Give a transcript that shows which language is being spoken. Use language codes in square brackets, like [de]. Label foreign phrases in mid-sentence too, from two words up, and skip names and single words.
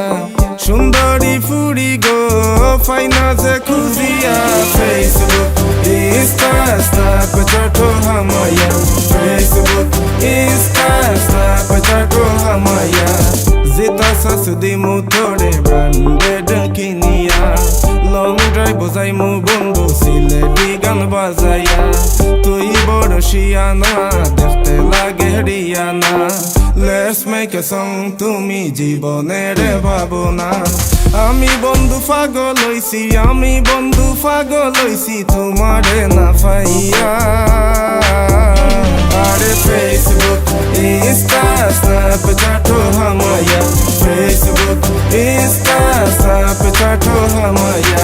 [syl] Shundari Furi go, Faina Zakuzia, Facebook, Insta, Snapchat, Hamaya, Facebook, Insta, Snapchat, Hamaya. Zeta Sasudi Motore, branded Kinia. [en] Long drive [syl] bozai mo bondo sileti gan bazaya তুই বড় শিয়ানা দেখতে লাগে রিয়ানা [en] Let's make a song [syl] তুমি জীবনের ভাবনা আমি বন্ধু পাগল হইছি তোমারে না পাইয়া আরে Facebook Insta Snapchat হামায়া Facebook Insta Snapchat হামায়া